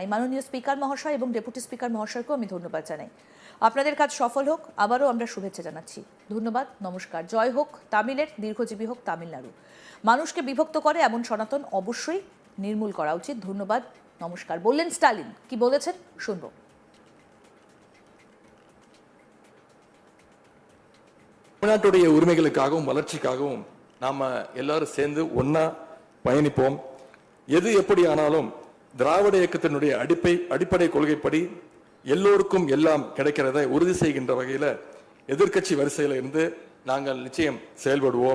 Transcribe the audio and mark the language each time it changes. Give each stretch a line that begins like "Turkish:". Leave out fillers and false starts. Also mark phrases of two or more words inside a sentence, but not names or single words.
Bangla: মাননীয় স্পিকার মহাশয় এবং ডেপুটি স্পিকার মহাশয়কেও আমি ধন্যবাদ জানাই। আপনাদের কাজ সফল হোক, আবারও আমরা শুভেচ্ছা জানাচ্ছি। ধন্যবাদ, নমস্কার। জয় হোক তামিলের, দীর্ঘজীবী হোক তামিলনাড়ু। মানুষকে বিভক্ত করে এমন সনাতন অবশ্যই নির্মূল করা উচিত। ধন্যবাদ, নমস্কার বললেন স্টালিন। কি বলেছেন শুনব।
Tamil: தமிழ்நாட்டுடைய உரிமைகளுக்காகவும் வளர்ச்சிக்காகவும் நாம எல்லாரும் சேர்ந்து ஒன்னா பயணிப்போம். எது எப்படி ஆனாலும் திராவிட இயக்கத்தினுடைய அடிப்படை கொள்கைப்படி எல்லோருக்கும் எல்லாம் கிடைக்கிறதை உறுதி செய்கின்ற வகையில எதிர்க்கட்சி வரிசையில இருந்து நாங்கள் நிச்சயம் செயல்படுவோம்.